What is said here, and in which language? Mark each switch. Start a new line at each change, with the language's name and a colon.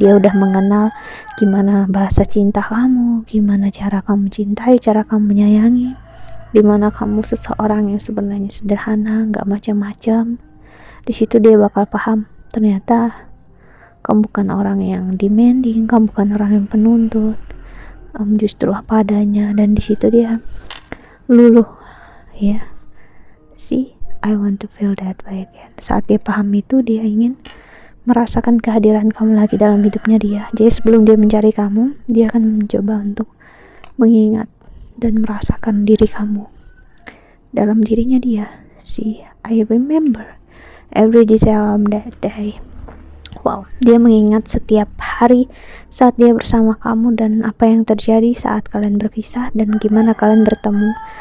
Indonesian: Dia udah mengenal gimana bahasa cinta kamu, gimana cara kamu cintai, cara kamu menyayangi, dimana kamu seseorang yang sebenarnya sederhana, nggak macam-macam. Di situ dia bakal paham, ternyata Kamu bukan orang yang demanding, kamu bukan orang yang penuntut, justru apa adanya. Dan di situ dia luluh, ya.
English: See, I want to feel that way again.
Indonesian: Saat dia paham itu, dia ingin merasakan kehadiran kamu lagi dalam hidupnya dia. Jadi sebelum dia mencari kamu, dia akan mencoba untuk mengingat dan merasakan diri kamu dalam dirinya dia.
English: See, I remember every detail on that day.
Indonesian: Wow, dia mengingat setiap hari saat dia bersama kamu dan apa yang terjadi saat kalian berpisah dan gimana kalian bertemu.